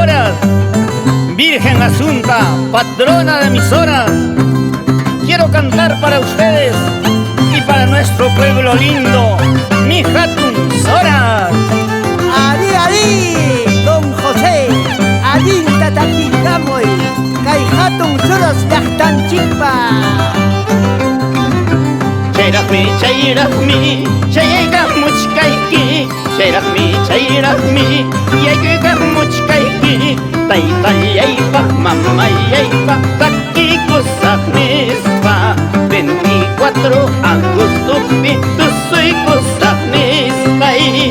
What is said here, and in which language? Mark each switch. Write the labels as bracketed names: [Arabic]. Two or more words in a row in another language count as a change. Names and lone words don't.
[Spanish] Vargas, Virgen Asunta, patrona de emisoras, quiero cantar para ustedes y para nuestro pueblo lindo, mi Hatun Soras. [Quechua] Ari, ari, don José, alinta taquillamoy, kay Hatun Soras llaqtanchikpa. Chayraqmi, chayraqmi, chayaykamuchkayki, chayraqmi, chayraqmi, yaykamuchkayki, taytallaypaq, mamallaypaq, takikusaqnispa, 24 agostopi tusuykusaqnispay.